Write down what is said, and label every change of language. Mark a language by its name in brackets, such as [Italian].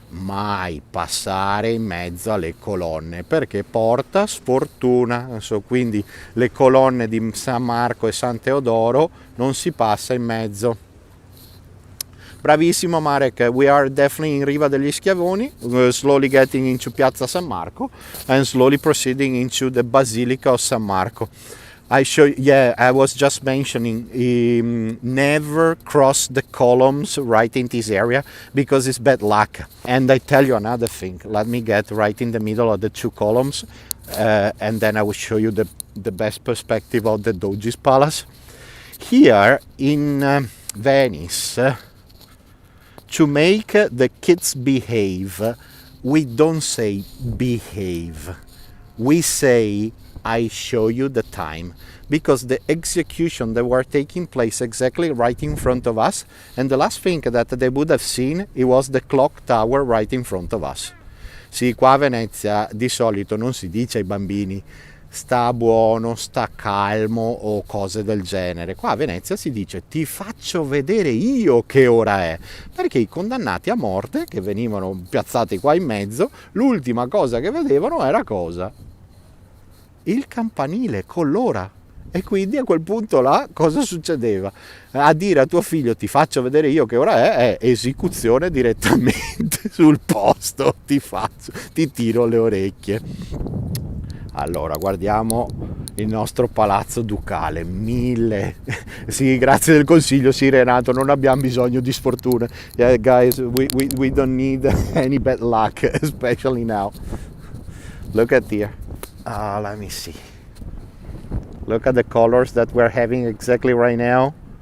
[Italian] Mai passare in mezzo alle colonne, perché porta sfortuna. Quindi le colonne di San Marco e San Teodoro non si passa in mezzo. [English] Bravissimo Marek, we are definitely in Riva degli Schiavoni, slowly getting into Piazza San Marco and slowly proceeding into the Basilica of San Marco. I was just mentioning, never cross the columns right in this area because it's bad luck. And I tell you another thing, let me get right in the middle of the two columns and then I will show you the best perspective of the Doge's Palace. Here in Venice, to make the kids behave, we don't say behave, we say I show you the time, because the execution that were taking place exactly right in front of us, and the last thing that they would have seen, it was the clock tower right in front of us. [Italian] Sì, qua a Venezia di solito non si dice ai bambini sta buono, sta calmo o cose del genere. Qua a Venezia si dice ti faccio vedere io che ora è, perché i condannati a morte che venivano piazzati qua in mezzo, l'ultima cosa che vedevano era cosa? Il campanile con l'ora. E quindi a quel punto là cosa succedeva? A dire a tuo figlio ti faccio vedere io che ora è esecuzione direttamente sul posto, ti tiro le orecchie. Allora guardiamo il nostro palazzo ducale, 1000. Sì, grazie del consiglio, sì Renato, non abbiamo bisogno di sfortuna. [English] Yeah guys, we don't need any bad luck, especially now. Look at here. Let me see. Look at the colors that we're having exactly right now.